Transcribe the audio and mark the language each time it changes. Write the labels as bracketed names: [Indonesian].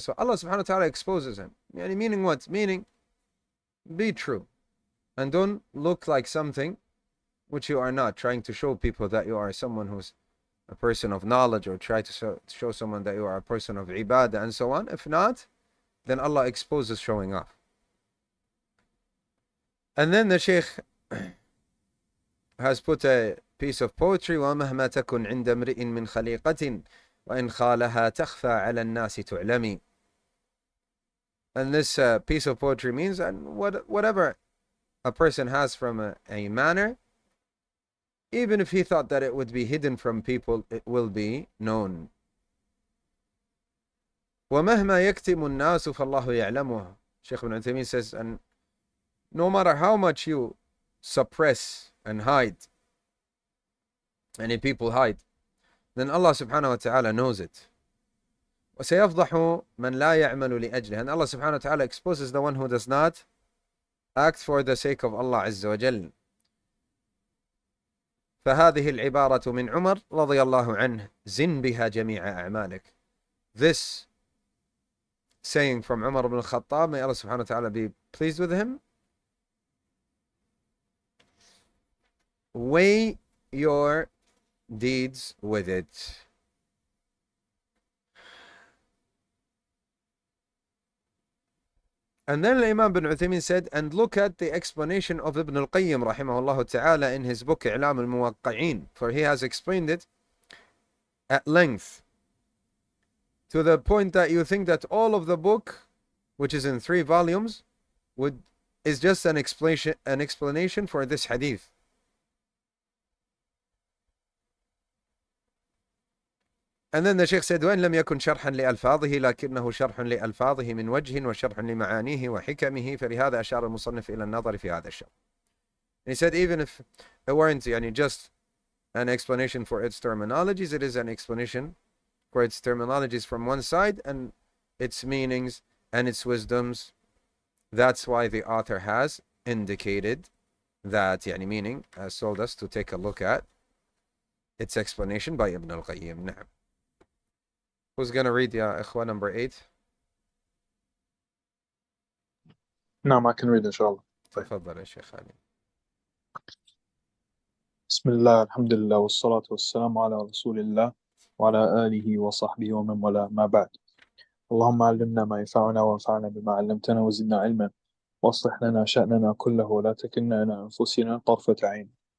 [English] So Allah subhanahu wa ta'ala exposes him. Meaning what? Meaning, be true. And don't look like something which you are not, trying to show people that you are someone who's a person of knowledge, or try to show someone that you are a person of ibadah and so on. If not, then Allah exposes showing off. And then the Sheikh has put a piece of poetry: [Arabic] وَمَهْمَا تَكُنْ عِنْدَ امْرِئٍ مِّنْ خَلِيقَةٍ وَإِنْ خَالَهَا تَخْفَى عَلَى النَّاسِ تُعْلَمِ. [English] And this piece of poetry means, and whatever a person has from a manner, even if he thought that it would be hidden from people, it will be known. [Arabic] وَمَهْمَا يَكْتِمُ النَّاسُ فَاللَّهُ يَعْلَمُهُ. [English] Sheikh ibn Uthaymeen says, and no matter how much you suppress and hide, any people hide, then Allah subhanahu wa ta'ala knows it. [Arabic] وَسَيَفْضَحُ مَنْ لَا يَعْمَلُ لِأَجْلِهِ. [English] And Allah subhanahu wa ta'ala exposes the one who does not act for the sake of Allah Azza wa Jal. [Arabic] فهذه العبارة من عمر رضي الله عنه زن بها جميع أعمالك. [English] This saying from Umar ibn al-Khattab, may Allah subhanahu wa ta'ala be pleased with him, weigh your deeds with it. And then Imam ibn Uthaymeen said, and look at the explanation of Ibn al-Qayyim rahimahullah ta'ala in his book I'lam al-Muwaqqi'in, for he has explained it at length, to the point that you think that all of the book, which is in 3 volumes, is just an explanation for this hadith. And then the Sheikh said, [Arabic] وَإِنْ لَمْ يَكُنْ شَرْحًا لِأَلْفَاظِهِ لَكِنَّهُ شَرْحٌ لِأَلْفَاظِهِ مِنْ وَجْهٍ وَشَرْحٌ لِمَعَانِيهِ وَحِكَمِهِ فَلِهَذَا أَشَارَ الْمُصَنِّفِ إِلَى النَّظَرِ فِي هَذَا الشَّرْحِ. [English] He said, even if it weren't just an explanation for its terminologies, it is an explanation for its terminologies from one side and its meanings and its wisdoms. That's why the author has indicated that, meaning, has told us to take a look at its explanation by Ibn al-Qayyim. Na'am. Who's going to read, Ya Ikhwa, number 8? نعم, I can read inshallah. [Arabic] تفضل يا شيخ علي. بسم الله الحمد لله والصلاة والسلام على رسول الله وعلى آله وصحبه ومن والاه, ما بعد. اللهم علمنا ما ينفعنا وانفعنا بما علمتنا وزدنا علما واصلح لنا شأننا كله ولا تكلنا إلى أنفسنا طرفة عين.